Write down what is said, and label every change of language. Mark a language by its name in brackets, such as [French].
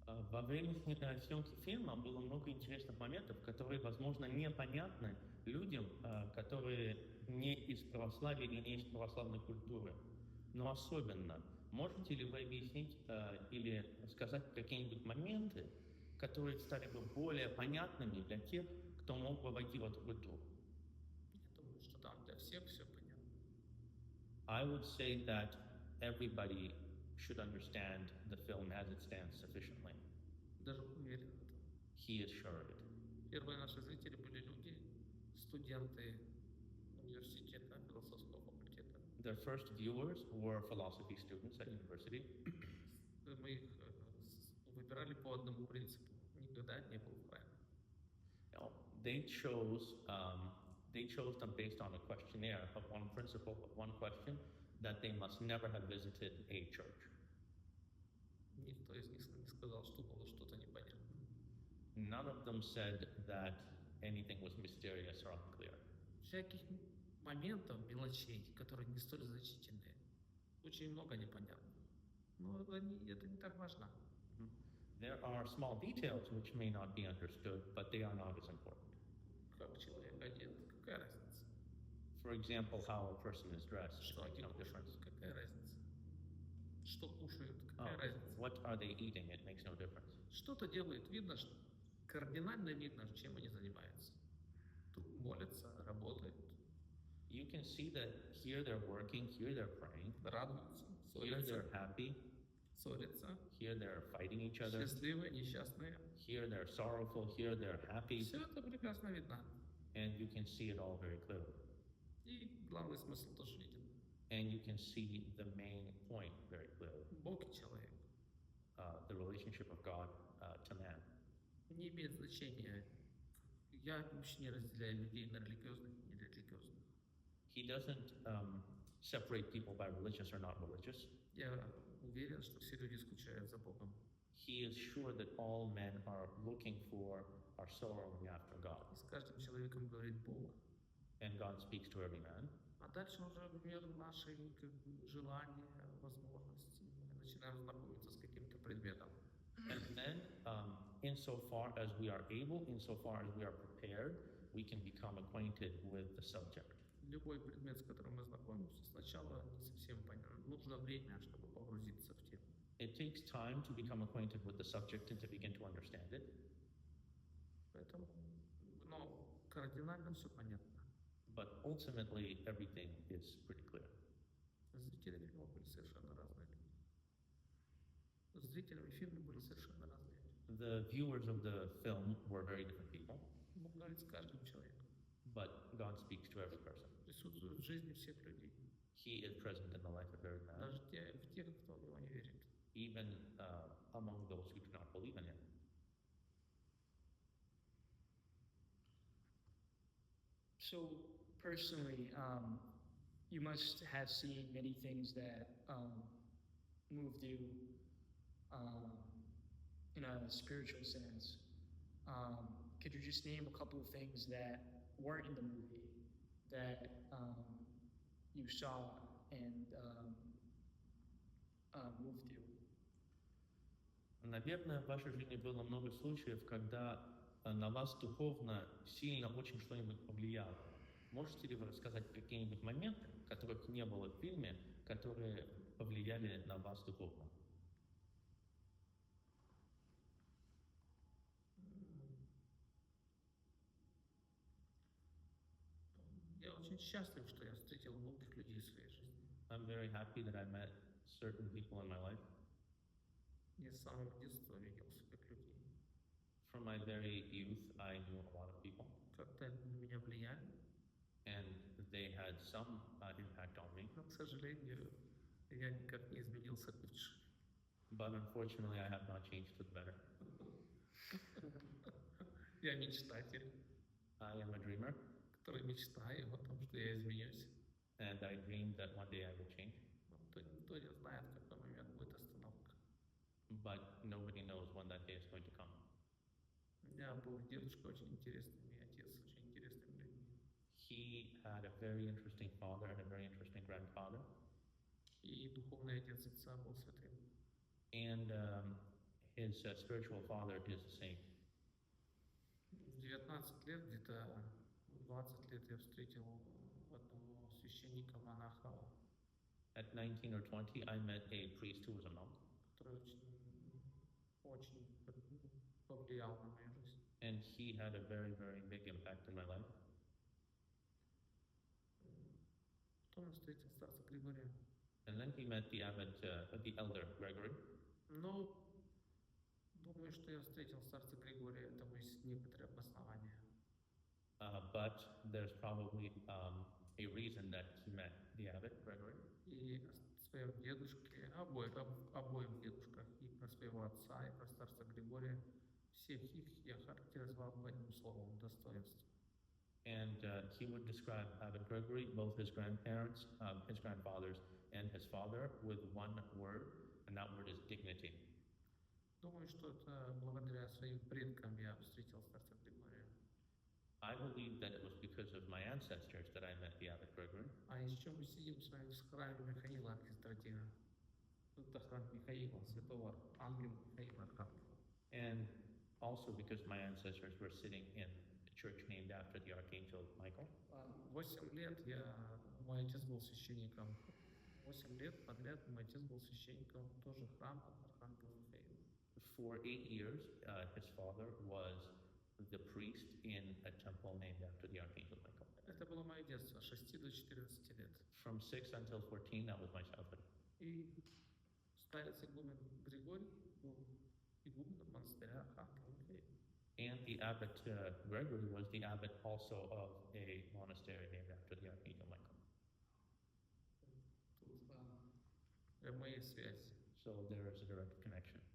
[Russian] Во время съемки фильма было много интересных моментов, которые, возможно, непонятны людям, которые не из православия или не из православной культуры. Но особенно, можете ли вы объяснить или сказать какие-нибудь моменты, которые стали бы более понятными для тех, кто мог бы войти в эту культуру? Я думаю, что там для всех все понятно. [English] I would say that everybody should understand the film as it stands sufficiently. [Russian] Даже уверен в этом. [English] He is sure of it. [Russian] Первые наши зрители были люди, студенты университета, философского факультета. [English] Their first viewers were philosophy students at university. [Russian] Мы их выбирали по одному принципу. Никогда не был в храме. [English] Now, they chose them based on a questionnaire of one principle, of one question, that they must never have visited a church. [Russian] Никто из них не сказал, что было что-то непонятно. [English] None of them said that anything was mysterious or unclear. [Russian] Всяких моментов, мелочей, которые не столь значительные, очень много непонятно. Но это не так важно. [English] There are small details which may not be understood, but they are not as important. [Russian] Как человек одет, какая разница? [English] For example, how a person is dressed [Russian] Что [English] makes [Russian] они [English] no [Russian] кушают, [English] difference. [Russian] какая разница? Что кушают, какая разница? [English] What are they eating? It makes no difference. [Russian] Что-то делают, видно, что кардинально видно, чем они занимаются. Тут молятся, работают, [English] You can see that here they're working, here they're praying, [Russian] радуются, [English] here [Russian] ссорятся, [English] they're happy, [Russian] ссорятся, [English] here they're fighting each other, [Russian] счастливые, несчастные. [English] here they're sorrowful, here they're happy, [Russian] Все это прекрасно видно. [English] and you can see it all very clearly. [Russian] И главный смысл тоже виден. [English] And you can see the main point very clearly. [Russian] Бог и человек. [English] The relationship of God to man. [Russian] Не имеет значения. Я вообще не разделяю людей на религиозных и нерелигиозных. [English] He doesn't separate people by religious or not religious. [Russian] Я уверен, что все люди скучают за Богом. [English] He is sure that all men are looking for, are sorrowing after God. [Russian] И с каждым человеком говорит Бог. [English] And God speaks to every man. [Russian] А дальше уже в меру нашей желания, возможностей мы начинаем знакомиться с каким-то предметом. [English] And then, insofar as we are able, insofar as we are prepared, we can become acquainted with the subject. [Russian] Любой предмет, с которым мы знакомимся, сначала не совсем понятно. Нужно время, чтобы погрузиться в тему. [English] It takes time to become acquainted with the subject and to begin to understand it. [Russian] Поэтому, кардинально все понятно. [English] But ultimately, everything is pretty clear. [Russian] Зрители фильма были совершенно разные люди. Зрителями фильма были совершенно разные люди. [English] The viewers of the film were very different people, [Russian] Бог говорит с каждым человеком. [English] but God speaks to every person. [Russian] Присутствует в жизни всех людей. [English] He is present in the life of every man, [Russian] Даже в тех, кто в него не верит. [English] even among those who do not believe in Him. So personally, you must have seen many things that moved you in a spiritual sense. Could you just name a couple of things that weren't in the movie that you saw and moved you? [Russian] Наверное, в вашей жизни было много случаев, когда на вас духовно сильно очень что-нибудь повлияло. Можете ли вы рассказать какие-нибудь моменты, которых не было в фильме, которые повлияли на вас духовно? Я очень счастлив, что я встретил многих людей в своей жизни. [English] I'm very happy that I met certain people in my life. [Russian] Я с самого детства видел своих людей. [English] From my very youth, I knew a lot of people, [Russian] Как-то они на меня влияли, [English] and they had some impact on me. [Russian] но, к сожалению, я никак не изменился к лучшему. [English] But unfortunately, I have not changed for the better. [Russian] Я мечтатель, [English] I am a dreamer, [Russian] который мечтаю о том, что я изменюсь. [English] and I dream that one day I will change. [Russian] Но никто не знает, в какой момент будет остановка. [English] But nobody knows when that day is going to come. [Russian] У меня был дедушка очень интересный, и отец очень интересными людьми. [English] He had a very interesting father and a very interesting grandfather, [Russian] И духовный отец отца был святым. [English] and his spiritual father is a saint. [Russian] В 19 лет, где-то 20 лет я встретил одного священника, монаха, [English] At 19 or 20, I met a priest who was a monk, [Russian] который очень повлиял на мою жизнь. [English] and he had a very, very big impact in my life. [Russian] Потом я встретил старца Григория. [English] And then he met the the elder Gregory. [Russian] Но думаю, что я встретил старца Григория, этому есть некоторые обоснования. [English] But there's probably a reason that he met the abbot Gregory. [Russian] И о своем дедушке, обоим дедушках, и про своего отца, и про старца Григория, всех их я характеризовал бы одним словом — достоинство. [English] And he would describe Abbot Gregory, both his grandparents, his grandfathers, and his father, with one word, and that word is dignity. [Russian] Думаю, что это благодаря своим предкам я встретил старца Григория. [English] I believe that it was because of my ancestors that I met the Abbot Gregory. [Russian] А еще мы сидим с вами в храме Михаила Архистратига. Это храм Михаила, святого ангела Михаила Архангела. [English] And also because my ancestors were sitting in a church named after the Archangel Michael. [Russian] 8 лет мой отец был священником. 8 лет подряд мой отец был священником тоже храма Архангела Михаила. [English] For 8 years, his father was the priest in a temple named after the Archangel Michael. [Russian] Это было мое детство, с 6 до 14 лет. [English] From 6 until 14, that was my childhood. [Russian] И старец игумен Григорий был игуменом монастыря Архангела Михаила. [English] And the abbot Gregory was the abbot also of a monastery named after the Archangel Michael. [Russian] Тут прямые связи. [English] So there is a direct connection.